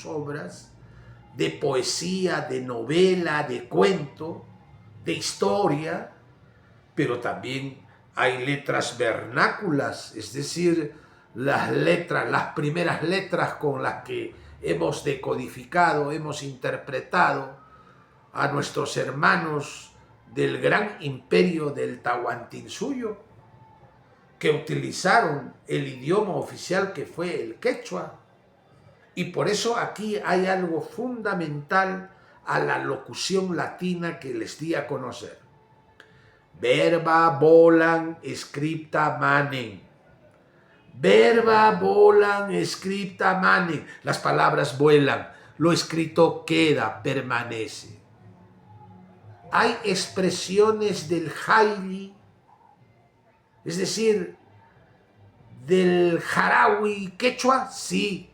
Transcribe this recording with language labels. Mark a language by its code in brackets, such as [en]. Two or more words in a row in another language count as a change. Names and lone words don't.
[es] obras, de poesía, de novela, de cuento, de historia, pero también hay letras vernáculas, es decir, las primeras letras con las que hemos decodificado, hemos interpretado a nuestros hermanos del gran imperio del Tahuantinsuyo, que utilizaron el idioma oficial que fue el quechua. Y por eso aquí hay algo fundamental a la locución latina que les di a conocer. [la] Verba volan scripta manen. Verba volan scripta manen. [es] Las palabras vuelan, lo escrito queda, permanece. Hay expresiones del jaili, es decir, del jarawi quechua, sí.